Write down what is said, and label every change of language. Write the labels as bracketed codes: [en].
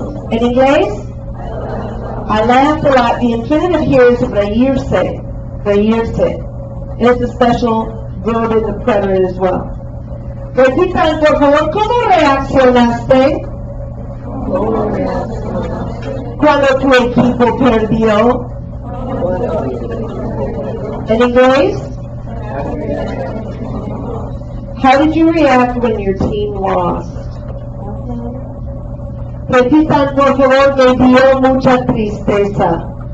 [en] In English, I laughed a lot. The infinitive here is reírse. Reírse. And it's a special verb in the preterite as well. [es] Repitan, por favor. ¿Cómo reaccionaste cuando tu equipo perdió? [en] In English, how did you react when your team lost? [es] Repitan, por favor, me dio mucha tristeza.